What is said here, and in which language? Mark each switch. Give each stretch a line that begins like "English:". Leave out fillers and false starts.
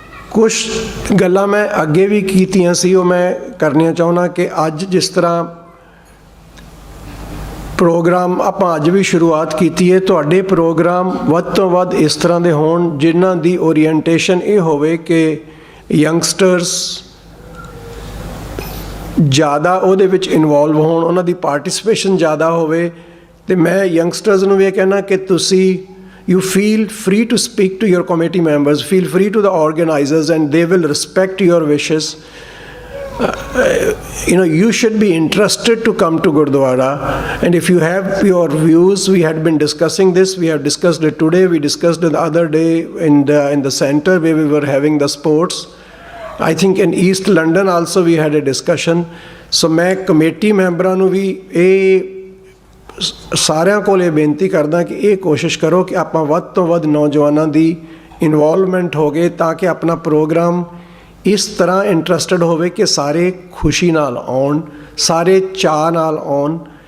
Punjabi: ਕੁਛ ਗੱਲਾਂ ਮੈਂ ਅੱਗੇ ਵੀ ਕੀਤੀਆਂ ਸੀ, ਉਹ ਮੈਂ ਕਰਨੀਆਂ ਚਾਹੁੰਦਾ ਕਿ ਅੱਜ ਜਿਸ ਤਰ੍ਹਾਂ ਪ੍ਰੋਗਰਾਮ ਆਪਾਂ ਅੱਜ ਵੀ ਸ਼ੁਰੂਆਤ ਕੀਤੀ ਹੈ, ਤੁਹਾਡੇ ਪ੍ਰੋਗਰਾਮ ਵੱਧ ਤੋਂ ਵੱਧ ਇਸ ਤਰ੍ਹਾਂ ਦੇ ਹੋਣ ਜਿਨ੍ਹਾਂ ਦੀ ਓਰੀਐਂਟੇਸ਼ਨ ਇਹ ਹੋਵੇ ਕਿ ਯੰਗਸਟਰਸ ਜ਼ਿਆਦਾ ਉਹਦੇ ਵਿੱਚ ਇਨਵੋਲਵ ਹੋਣ, ਉਹਨਾਂ ਦੀ ਪਾਰਟਿਸਿਪੇਸ਼ਨ ਜ਼ਿਆਦਾ ਹੋਵੇ। ਅਤੇ ਮੈਂ ਯੰਗਸਟਰਸ ਨੂੰ ਵੀ ਇਹ ਕਹਿਣਾ ਕਿ ਤੁਸੀਂ
English: you feel free to speak to your committee members, feel free to the organizers, and they will respect your wishes. You should be interested to come to Gurdwara, and if you have your views, we had been discussing this, we have discussed it today, we discussed it the other day in the center where we were having the sports. I think in East London also we had a discussion.
Punjabi: So ਮੈਂ committee ਮੈਂਬਰਾਂ ਨੂੰ ਵੀ ਇਹ ਸਾਰਿਆਂ ਕੋਲ ਇਹ ਬੇਨਤੀ ਕਰਦਾ ਕਿ ਇਹ ਕੋਸ਼ਿਸ਼ ਕਰੋ ਕਿ ਆਪਾਂ ਵੱਧ ਤੋਂ ਵੱਧ ਨੌਜਵਾਨਾਂ ਦੀ ਇਨਵੋਲਵਮੈਂਟ ਹੋ ਗਏ, ਤਾਂ ਕਿ ਆਪਣਾ ਪ੍ਰੋਗਰਾਮ ਇਸ ਤਰ੍ਹਾਂ ਇੰਟਰਸਟਡ ਹੋਵੇ ਕਿ ਸਾਰੇ ਖੁਸ਼ੀ ਨਾਲ ਆਉਣ, ਸਾਰੇ ਚਾਅ ਨਾਲ ਆਉਣ।